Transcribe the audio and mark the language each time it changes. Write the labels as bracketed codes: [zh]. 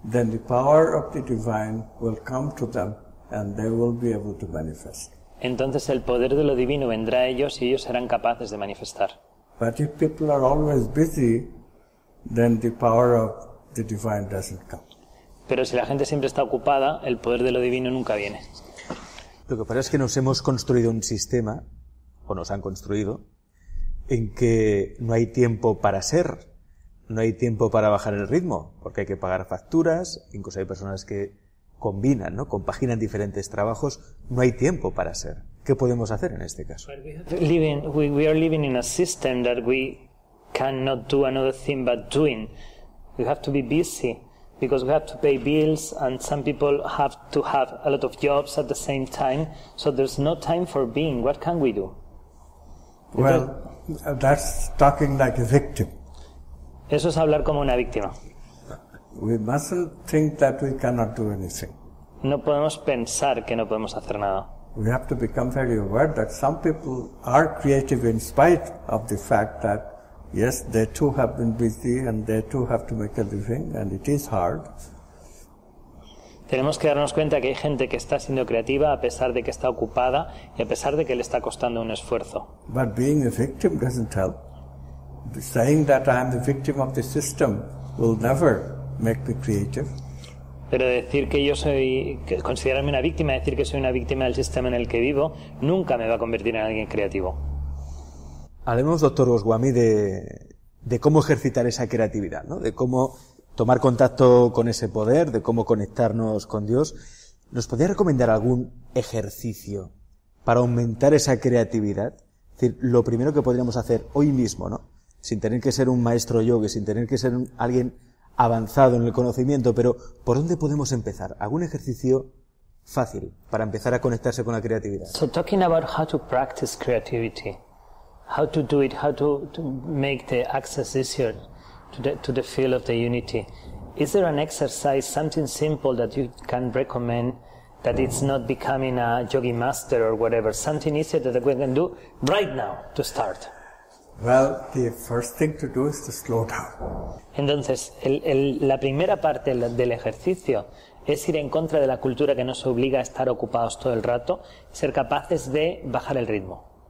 [en] then the power of the divine will come to them and they will be able to manifest. [es] entonces el poder de lo divino vendrá a ellos y ellos serán capaces de manifestar. [en] But if people are always busy, then the power of the divine doesn't come. [es] Pero si la gente siempre está ocupada, el poder de lo divino nunca viene. Lo que pasa es que nos hemos construido un sistema, o nos han construido, en que no hay tiempo para ser, no hay tiempo para bajar el ritmo, porque hay que pagar facturas, incluso hay personas que combinan, ¿no? Compaginan diferentes trabajos, no hay tiempo para ser. ¿Qué podemos hacer en este caso? [en] We are living in a system that we cannot do another thing but doing. We have to be busy because we have to pay bills, and some people have to have a lot of jobs at the same time, so there's no time for being. What can we do? Well, that's talking like a victim. [es] Eso es hablar como una víctima. [en] We mustn't think that we cannot do anything. [es] No podemos pensar que no podemos hacer nada. [en] We have to become very aware that some people are creative in spite of the fact that, yes, they too have been busy and they too have to make a living, and it is hard. [es] Tenemos que darnos cuenta que hay gente que está siendo creativa a pesar de que está ocupada y a pesar de que le está costando un esfuerzo. [en] But being a victim doesn't help. saying that I am the victim of the system will never make me creative. [es] Pero decir que yo soy, considerarme una víctima, decir que soy una víctima del sistema en el que vivo, nunca me va a convertir en alguien creativo. Hablemos, doctor Goswami, de cómo ejercitar esa creatividad, ¿no? De cómo tomar contacto con ese poder, de cómo conectarnos con Dios. ¿Nos podría recomendar algún ejercicio para aumentar esa creatividad? Es decir, lo primero que podríamos hacer hoy mismo, ¿no? Sin tener que ser un maestro yogi, sin tener que ser alguien avanzado en el conocimiento, pero ¿por dónde podemos empezar? ¿Algún ejercicio fácil para empezar a conectarse con la creatividad? [en] So talking about how to practice creativity, how to do it, how to make the access easier to the field of the unity. Is there an exercise, something simple that you can recommend that it's not becoming a yogi master or whatever, something easier that we can do right now to start? Well, the first thing to do is to slow down. [es] Entonces, la primera parte del ejercicio es ir en contra de la cultura que nos obliga a estar ocupados todo el rato, ser capaces de bajar el ritmo.